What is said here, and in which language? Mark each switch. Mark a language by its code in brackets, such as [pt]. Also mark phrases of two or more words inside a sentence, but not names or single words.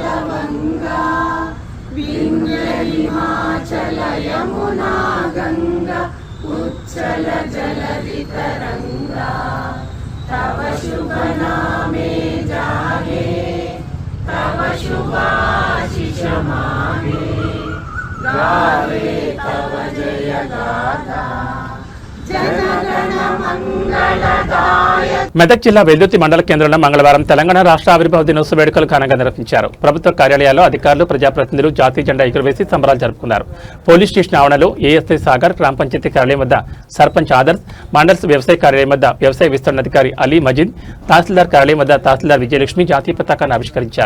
[bn] গঙ্গা বিন্ধ্য হিমাচল যমুনা গঙ্গা উচ্ছল জলধি তরঙ্গ তব শুভ নামে জাগে তব শুভ আশিস মাগে গাহে তব জয় গাথা. [te] మెదక్ జిల్లా వెల్దుర్తి మండల కేంద్రంలో మంగళవారం తెలంగాణ రాష్ట్ర ఆవిర్భావ దినోత్సవ వేడుకలు ఘనంగా నిర్వహించారు. ప్రభుత్వ కార్యాలయాల్లో అధికారులు, ప్రజాప్రతినిధులు జాతీయ జెండా ఎగురవేసి సంబరాలు జరుపుకున్నారు. పోలీస్ స్టేషన్ ఆవరణలో ఏఎస్ఐ సాగర్, గ్రామ పంచాయతీ కార్యాలయం వద్ద సర్పంచ్ ఆదర్శ్, మండల్స్ వ్యవసాయ కార్యాలయం వద్ద వ్యవసాయ విస్తరణాధికారి అలీ మజీద్, తహసీల్దార్ కార్యాలయం వద్ద తహసీల్దార్ విజయలక్ష్మి జాతీయ పతాకాన్ని ఆవిష్కరించారు.